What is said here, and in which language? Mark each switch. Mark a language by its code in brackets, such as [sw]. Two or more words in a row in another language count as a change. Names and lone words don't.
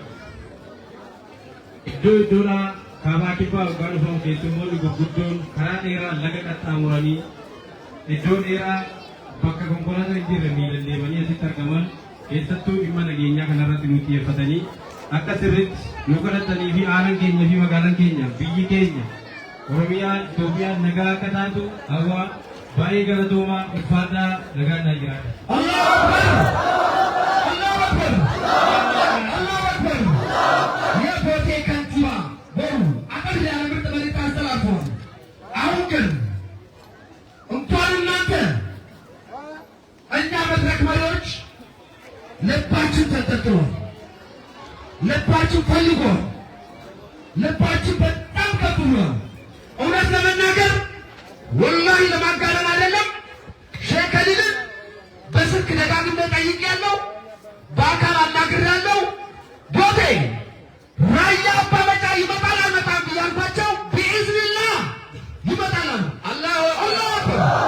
[om] Iddoo iddoodhaa kaabaa kibbaa waggaa dhufamu keessummoonni gurguddoon karaa dheeraa laga qaxxaamuranii iddoo dheeraa bakka konkolaataa hin jirre miilan deemanii asitti argaman keessattuu dhimma nageenyaa kanarratti nu xiyyeeffatanii akka sirriitti nu kadhatanii fi aanaan keenya fi magaalaan keenya biyyi keenya Oromiyaan Itoophiyaan nagaa akka taatu hawaa baay'ee galatoomaa uffannaa nagaan jiraata. [ar] الله أكبر! الله أكبر! الله أكبر! [am] የቦቴ ከንቲባ በሩ አቀር ያለ ምርጥ መልዕክት አስተላልፈዋል። አሁን ግን እንኳን እናንተ እኛ መድረክ መሪዎች ልባችን ተጠጥሯል፣ ልባችን ፈልጓል፣ ልባችን በጣም ከፍ ብሏል። እውነት ለመናገር ወላሂ ለማጋነን አይደለም። ሼህ ከሊልን በስልክ ደጋግሜ ጠይቄያለሁ፣ በአካል አናግሬያለሁ። ቦቴ ራያ አባመጫ ይመጣል አይመጣም ብያልኳቸው ቢኢዝኒላህ ይመጣል አሉ። [ar] الله أكبر!